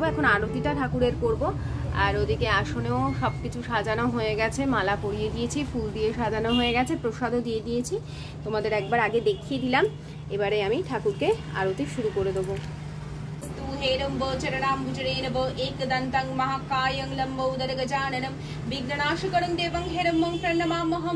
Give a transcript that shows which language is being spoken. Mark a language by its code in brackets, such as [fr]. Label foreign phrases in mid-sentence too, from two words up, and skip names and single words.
[bn] এখন আরতিটা ঠাকুরের করব, আর ওদিকে আসনেও সবকিছু সাজানো হয়ে গেছে, মালা পরিয়ে দিয়েছি, ফুল দিয়ে সাজানো হয়ে গেছে, প্রসাদও দিয়ে দিয়েছি, তোমাদের একবার আগে দেখিয়ে দিলাম। এবারে আমি ঠাকুরকে আরতি শুরু করে দেবো। [sa] हेरम्बो चरणाम्बुजरेणवो एकदन्तं महाकायं लम्बोदरगजाननं विघ्ननाशकरं देवं हेरम्बं प्रणमाम्यहं।